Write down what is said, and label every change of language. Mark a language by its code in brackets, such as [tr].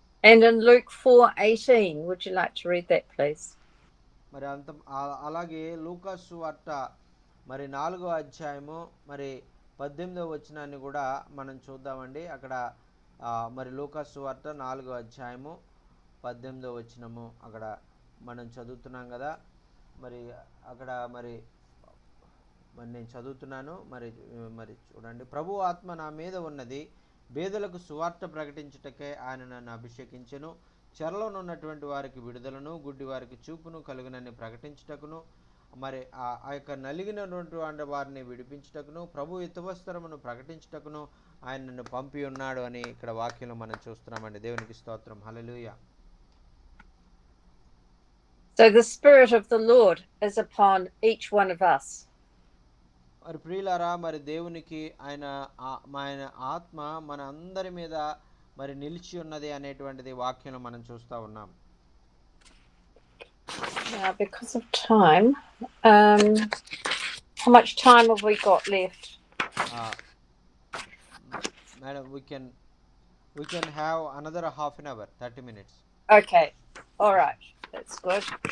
[en] And in Luke 4:18, would you like to read that, please? [te] మరి అలాగే లూకా సువార్త మరి 4వ అధ్యాయము మరి 18వ వచనాన్ని కూడా మనం చూద్దామండి. అక్కడ మరి లూకా సువార్త 4వ అధ్యాయము 18వ వచనము అక్కడ మనం చదువుతున్నాం కదా. మరి అక్కడ మరి నేను చదువుతున్నాను. మరి చూడండి. ప్రభు ఆత్మ నా మీద ఉన్నది, పేదలకు సువార్త ప్రకటించుటకే ఆయన నన్ను అభిషేకించెను, చెరలోనున్నటువంటి వారికి విడుదలను, గుడ్డి వారికి చూపును కలుగునని ప్రకటించుటకును, మరి ఆ యొక్క నలిగినటువంటి వారిని విడిపించుటకును, ప్రభు హితవస్త్రమును ప్రకటించుటకును ఆయన నన్ను పంపి ఉన్నాడు అని ఇక్కడ వాక్యంలో మనం చూస్తున్నామండి. దేవునికి స్తోత్రం. హల్లెలూయా. [en] So So the Spirit of the Lord is upon each one of us. [te] మరి ప్రియులారా, మరి దేవునికి ఆయన ఆత్మ మన అందరి మీద మరి నిలిచి ఉన్నది అనేటువంటిది వాక్యంలో మనం చూస్తూ ఉన్నాం. [en] Now, because of time, how much time have we got left? Madam, we can have another half an hour, 30 minutes. Okay, all right, that's good.